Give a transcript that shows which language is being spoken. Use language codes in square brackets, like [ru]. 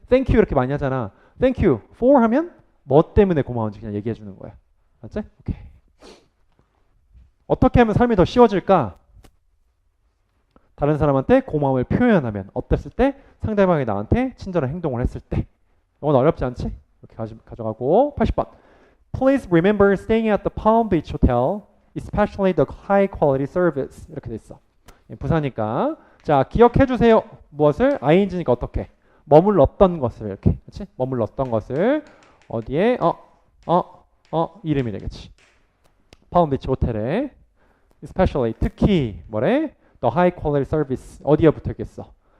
[ko] Thank you 이렇게 많이 하잖아. [en] Thank you for [ko] 하면 뭐 때문에 고마운지 그냥 얘기해 주는 거야. 맞지? 오케이. 어떻게 하면 삶이 더 쉬워질까? 다른 사람한테 고마움을 표현하면 어땠을 때? 상대방이 나한테 친절한 행동을 했을 때. 이건 어렵지 않지? 이렇게 가져가고 80번. [en] Please remember staying at the Palm Beach Hotel, especially the high quality service. [ko] 이렇게 돼 있어. 부사니까. 자, 기억해 주세요. 무엇을? ing니까 어떻게? 머물렀던 것을 이렇게. 그렇지? 머물렀던 것을 어디에? 이름이 되겠지. palm-beach 호텔에 especially 특히 뭐래? [en] the high quality service [ko] 어디에 붙어 있겠어?